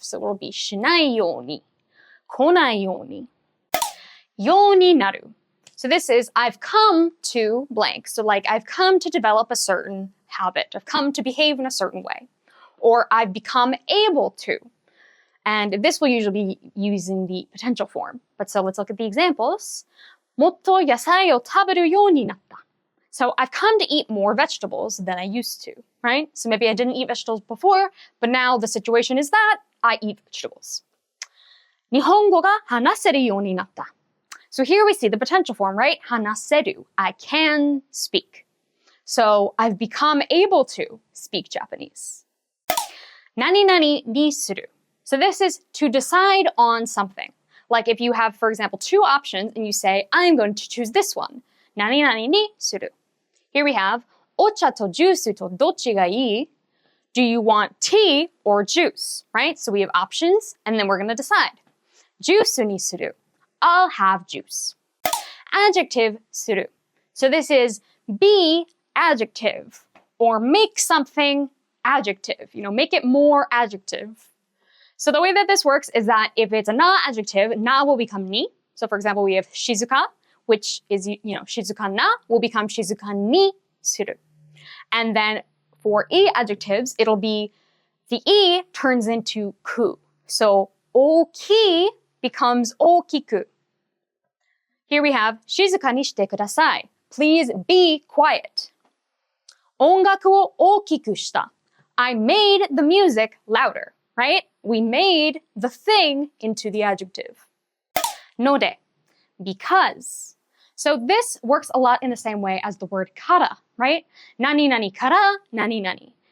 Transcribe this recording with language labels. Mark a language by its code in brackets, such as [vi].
[ja] So it'll be shinai yoni, konai yoni, yoni naru. [en] So this is, I've come to blank. So like, I've come to develop a certain habit. I've come to behave in a certain way. Or I've become able to. And this will usually be using the potential form. But so let's look at the examples. [ja] もっと野菜を食べるようになった. [en] So I've come to eat more vegetables than I used to, right? So maybe I didn't eat vegetables before, but now the situation is that I eat vegetables. [ja] 日本語が話せるようになった. [en] So here we see the potential form, right? 話せる.I can speak. So I've become able to speak Japanese. [ja] 何々にする. [en] So this is to decide on something. Like if you have, for example, two options and you say, I'm going to choose this one. [ja] 何々にする. Here we have お茶とジュースとどっちがいい? [en] Do you want tea or juice, right? So we have options and then we're going to decide. [ja] ジュースにする. [en] I'll have juice. Adjective する. So this is be adjective or make something adjective, make it more adjective. So the way that this works is that if it's a na adjective, na will become ni. So for example, we have shizuka, which is, shizuka na will become [ja] shizuka ni suru. [en] And then for e adjectives, it'll be the e turns into ku. So oki becomes okiku. [ja] Here we have 静かにしてください. [en] Please be quiet. [ja] 音楽を大きくした. [en] I made the music louder, right? We made the thing into the adjective. ので, because. So this works a lot in the same way as the word kara, right? [ja] 何々から何々.